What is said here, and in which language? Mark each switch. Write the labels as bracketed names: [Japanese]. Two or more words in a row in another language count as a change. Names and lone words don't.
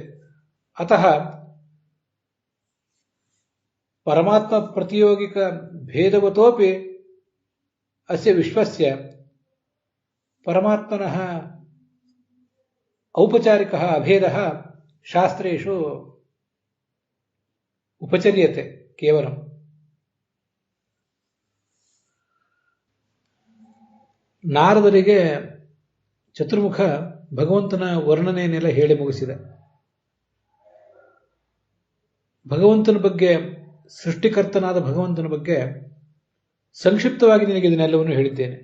[Sanskrit] अतः परमात्मा प्रतियोगिक भेदवतोपि अस्य विश्वस्य परमात्मनः औपचारिकः अभेदः शास्त्रेषु उपचर्यते केवलम्. [Kannada] ನಾರದರಿಗೆ ಚತುರ್ಮುಖ ಭಗವಂತನ ವರ್ಣನೆಯನ್ನೆಲ್ಲ ಹೇಳಿ ಮುಗಿಸಿದೆ. ಭಗವಂತನ ಬಗ್ಗೆ, ಸೃಷ್ಟಿಕರ್ತನಾದ ಭಗವಂತನ ಬಗ್ಗೆ ಸಂಕ್ಷಿಪ್ತವಾಗಿ ನಿನಗೆ ಇದನ್ನೆಲ್ಲವನ್ನು ಹೇಳಿದ್ದೇನೆ.